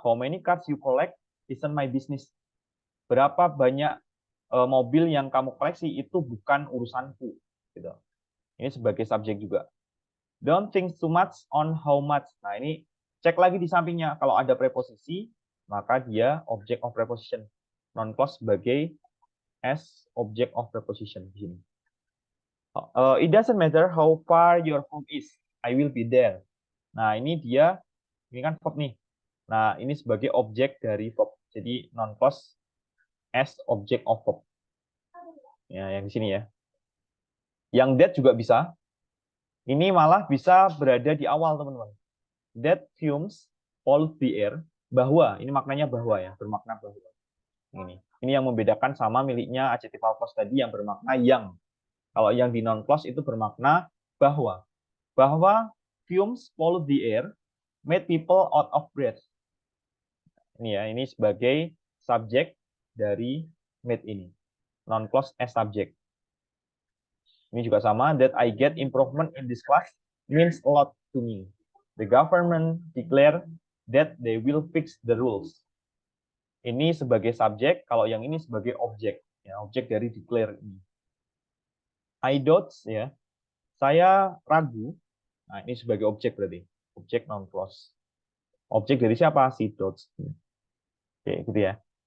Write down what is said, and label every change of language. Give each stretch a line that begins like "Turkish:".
English: How many cars you collect isn't my business.
Indonesian: Berapa banyak mobil yang kamu koleksi itu bukan urusanku. Gitu. Ini sebagai subjek juga.
English: Don't think too much on how much.
Indonesian: Nah, ini cek lagi di sampingnya. Kalau ada preposisi, maka dia object of preposition. Non clause sebagai as object of preposition di sini.
English: It doesn't matter how far your home is. I will be there.
Indonesian: Nah, ini kan verb nih. Nah, ini sebagai objek dari verb. Jadi non clause as object of verb. Ya, yang di sini ya. Yang that juga bisa. Ini malah bisa berada di awal, teman-teman.
English: That fumes pollute the air.
Indonesian: Bahwa, ini maknanya bahwa ya, bermakna bahwa. Ini yang membedakan sama miliknya adjectival clause tadi yang bermakna yang. Kalau yang di non clause itu bermakna bahwa. Bahwa
English: fumes pollute the air, made people out of breath.
Indonesian: Ini ya, ini sebagai subjek dari made ini. Non clause as subject. Ini juga sama,
English: that I get improvement in this class means a lot to me. The government declare that they will fix the rules.
Indonesian: Ini sebagai subjek, kalau yang ini sebagai objek, ya, objek dari declare ini.
English: I doubt
Indonesian: ya, saya ragu. Nah, ini sebagai objek berarti, objek non clause. Objek dari siapa? Si doubts. Oke, gitu ya.